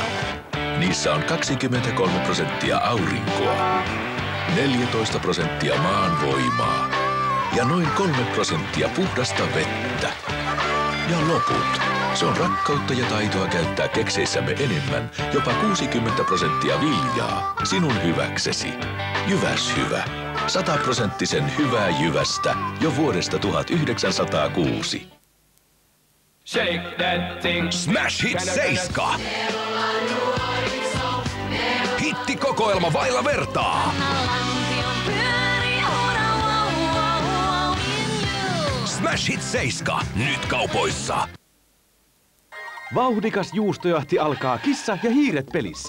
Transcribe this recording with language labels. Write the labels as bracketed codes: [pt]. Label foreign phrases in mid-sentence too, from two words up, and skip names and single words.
[fi] Niissä on 23% aurinkoa, 14% maanvoimaa ja noin 3% puhdasta vettä. Ja loput. Se on rakkautta ja taitoa käyttää kekseissämme enemmän, jopa 60% viljaa, sinun hyväksesi. Jyväshyvä. 100% hyvää Jyvästä jo vuodesta 1906. [en] Shake that thing. [fi] Smash Hit 7. Hittikokoelma vailla vertaa. Smash Hit 7. Nyt kaupoissa. Vauhdikas juustojahti alkaa Kissa ja hiiret pelissä.